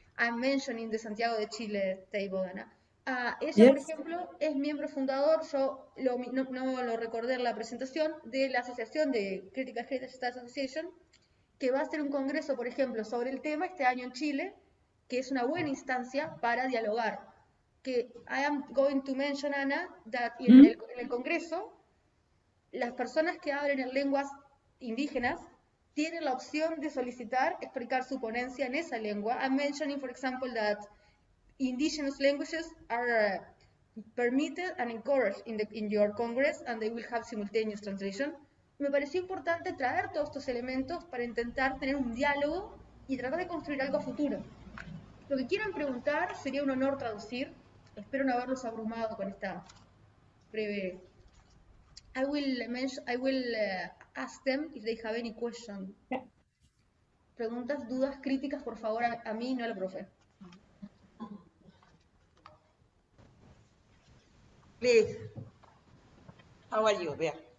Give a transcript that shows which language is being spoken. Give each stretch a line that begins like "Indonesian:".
English: I'm mentioning the Santiago de Chile table, Ana.
Spanish: Ella, por ejemplo, es miembro fundador, yo no lo recordé en la presentación, de la Asociación de Critical Heritage Studies Association, que va a hacer un congreso, por ejemplo, sobre el tema este año en Chile, que es una buena instancia para dialogar. Que
English: I am going to mention,
Spanish: Ana, that en el congreso, las personas que hablen en lenguas indígenas tienen la opción de solicitar explicar su ponencia en esa lengua.
English: I'm mentioning, for example, that indigenous languages are permitted and encouraged in your Congress, and they will have simultaneous translation.
Spanish: Me pareció importante traer todos estos elementos para intentar tener un diálogo y tratar de construir algo a futuro. Lo que quieran preguntar, sería un honor traducir. Espero no haberlos abrumado con esta breve.
English: I will ask them if they have any question. Yeah.
Spanish: Preguntas, dudas, críticas, por favor, a mí, no al profe.
English: Please, how are you there?